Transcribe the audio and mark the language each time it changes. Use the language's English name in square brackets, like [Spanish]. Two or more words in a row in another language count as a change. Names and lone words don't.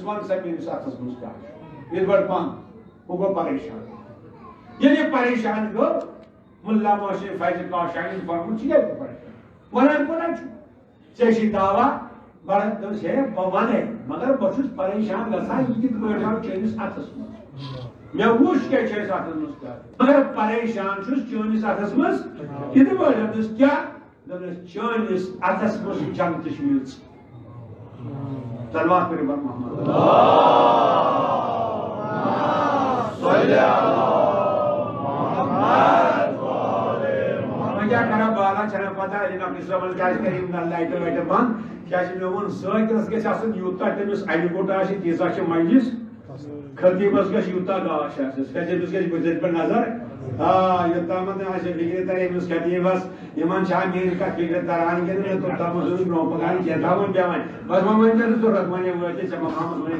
[Kashmiri] وَن سا میٲنِس اتھس منٛز کیٛاہ چھُ یِتھ پٲٹھۍ بنٛد ہُہ گوٚو پریشان ییٚلہِ یہِ پریشان گوٚو مُلا محسن فیض کاشانی فرموت ژٕ کیٛازِ پریشان ونان کوٗتاہ چھُ ژےٚ چھُے دعوا بڑا دوٚپُس ہے بہٕ ونے مگر بہٕ چھُس پریشان گژھان یہِ کِتھ پٲٹھۍ آو چٲنِس اتھس منٛز مےٚ وُچھ کیٛاہ چھُ اَسہِ اتھس منٛز کیٛاہ مگر پریشان چھُس چٲنِس اتھس منٛز کِتھ پٲٹھۍ دوٚپُس کیٛاہ دوٚپُس چٲنِس اتھس منٛز چھِ جنتٕچ میٚژ صلوات پٔرِو بر محمد کیا کرا بالا چھنا پتہ علی نبی [Arabic] صلی اللہ علیہ وسلم [Kashmiri] کریم لایٹہٕ وایٹہٕ بند کیٛازِ مےٚ ووٚن ذٲکرس گژھِ آسُن یوٗتاہ تٔمِس اَنہِ گوٚٹ آسہِ تیٖژاہ چھِ مجلس خطیبس گژھِ یوٗتاہ گاش آسٮ۪س خطیبس گژھِ بٕتھِ پٮ۪ٹھ نظر یوٚتامتھ آسہِ فِکرِ ترِ أمِس خطیبس یِمن چھا میٲنۍ کتھ فِکرِ تران کِنہٕ توٚتامتھ اوس برونٛہہ پکان کینٛہہ تھاوُن پیٚوان بس وۄنۍ ؤنۍ مےٚ نہٕ ضروٗرت وۄنۍ وٲتۍ ژےٚ مقامس وۄنۍ